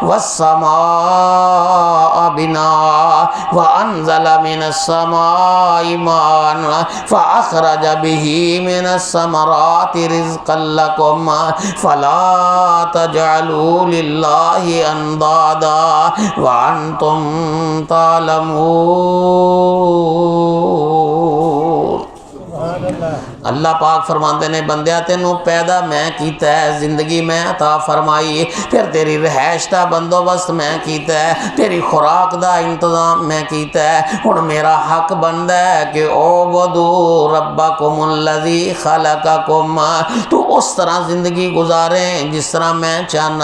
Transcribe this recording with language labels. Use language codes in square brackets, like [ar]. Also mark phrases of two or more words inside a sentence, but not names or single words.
[ar] والسماء بناء وانزل من السماء ماء فاخرج به من الثمرات رزقا لکم فلا تجعلوا للہ اندادا وانتم تعلمون. [pa] اللہ پاک فرماندے نے بندیا تینوں پیدا میں کیتا ہے، زندگی میں عطا فرمائی، پھر تیری رہائش دا بندوبست میں کیتا ہے، تیری خوراک دا انتظام میں کیتا ہے. ہن میرا حق بندا ہے کہ [ar] اعبدوا ربکم الذی خلقکم، [pa] تو اس طرح زندگی گزاریں جس طرح میں چاہنا.